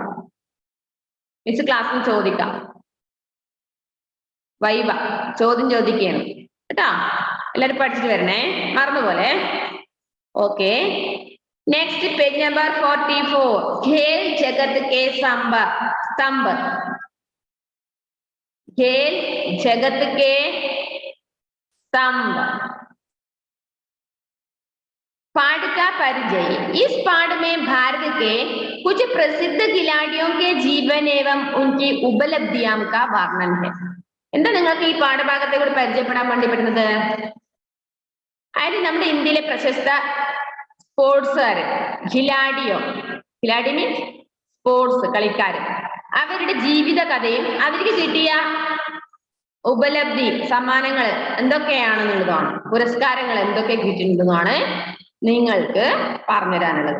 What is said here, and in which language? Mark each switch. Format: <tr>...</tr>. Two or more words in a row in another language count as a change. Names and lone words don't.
<ml>മിസ് ക്ലാസ്സിൽ ചോദിക്കാം. വൈവ ചോദ്യം ചോദിക്കുകയാണ് കേട്ടോ. എല്ലാരും പഠിച്ചിട്ട് വരണേ, മറന്നുപോലെ.</ml> <en>okay, next page number</en> <ml>44.</ml> <hi>खेल जगत के स्तंभ. खेल जगत के स्तंभ. पाठ का परिचय. इस पाठ में भारत के कुछ प्रसिद्ध खिलाड़ियों के जीवन एवं उनकी उपलब्धियों का वर्णन है.</hi> <ml>എന്താ നിങ്ങൾക്ക് ഈ പാഠഭാഗത്തെ കൂടി പരിചയപ്പെടാൻ വേണ്ടി പറ്റുന്നത്? അതായത് നമ്മുടെ ഇന്ത്യയിലെ പ്രശസ്ത സ്പോർട്സുകാര്, ഖിലാഡി മീൻസ് സ്പോർട്സ് കളിക്കാര്, അവരുടെ ജീവിത കഥയും അവർക്ക് കിട്ടിയ ഉപലബ്ധി സമ്മാനങ്ങൾ എന്തൊക്കെയാണെന്നുള്ളതാണ്, പുരസ്കാരങ്ങൾ എന്തൊക്കെ കിട്ടിയിട്ടുണ്ടെന്നാണ് നിങ്ങൾക്ക് പറഞ്ഞുതരാനുള്ളത്.</ml>